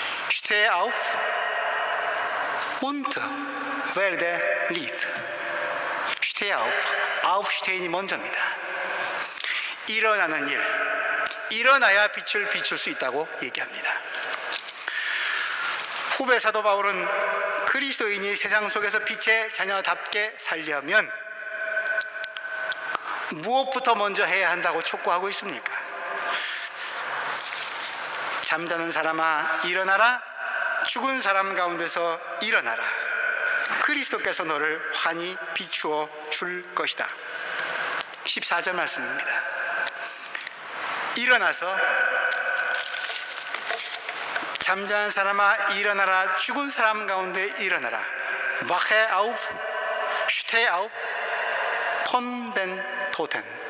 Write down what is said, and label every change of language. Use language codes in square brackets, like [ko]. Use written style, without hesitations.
[de] Steh auf und werde Licht. Steh auf, aufsteh [ko] 이 먼저입니다. 일어나는 일, 일어나야 빛을 비출 수 있다고 얘기합니다. 후배 사도 바울은 그리스도인이 세상 속에서 빛의 자녀답게 살려면 무엇부터 먼저 해야 한다고 촉구하고 있습니까? 잠자는 사람아 일어나라, 죽은 사람 가운데서 일어나라. 그리스도께서 너를 환히 비추어 줄 것이다. 14절 말씀입니다. 일어나서 잠자는 사람아 일어나라, 죽은 사람 가운데 일어나라. [de] Wache auf, steh auf, von den Toten.